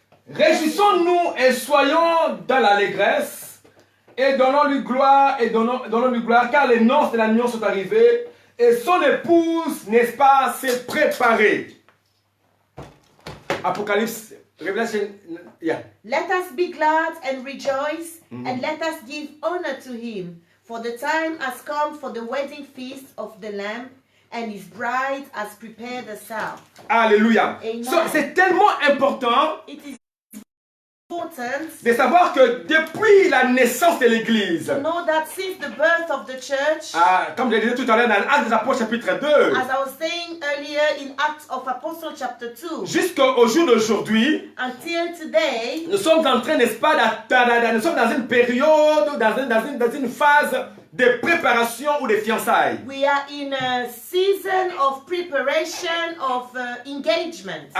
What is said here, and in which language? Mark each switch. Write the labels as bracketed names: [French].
[French] Réjouissons-nous et soyons dans l'allégresse et donnons-lui gloire car les noces de l'agneau sont arrivées et son épouse, n'est-ce pas, s'est préparée. [English] Apocalypse, Revelation, yeah. let us be glad and rejoice, and let us give honor to him, for the time has come for the wedding feast of the Lamb, and his bride has prepared herself. [French] Alléluia. [English] Amen. [French] So, c'est tellement important [English] It is important [French] de savoir que depuis la naissance de l'Église, [English] to know that since the birth of the church, [French] comme je le disais tout à l'heure dans l'Acte des Apôtres chapitre 2, [English] as I was saying earlier in Acts of Apostles chapter 2, [French] jusqu'au jour d'aujourd'hui, [English] until today, [French] nous sommes en train, n'est-ce pas, nous sommes dans une période, dans une phase de préparation ou de fiançailles. [English] we are in a season of preparation of engagement.